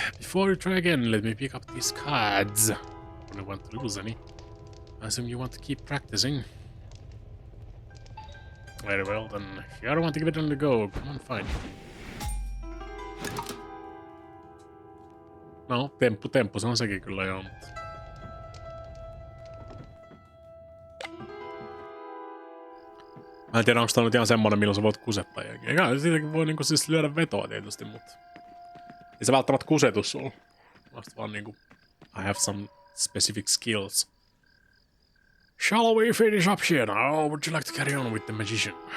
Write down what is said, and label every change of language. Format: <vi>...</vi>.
<en>Before you try again, let me pick up these cards. I don't want to lose any. I assume you want to keep practicing. Very well then. If you don't want to give it on the go, come on, fine.</en> <fi>No, temppu se on sekin kyllä joo, mutta... Mä en tiedä, onko tää nyt ihan semmonen, milloin sä voit kusettaa jengiä. Eikä siitäkin voi niinku siis lyödä vetoa tietysti, mutta... Ei se välttämättä kusetus sulla. Vasta vaan niinku...</fi> <en>I have some specific skills. Shall we finish up here now, or would you like to carry on with the magician?</en>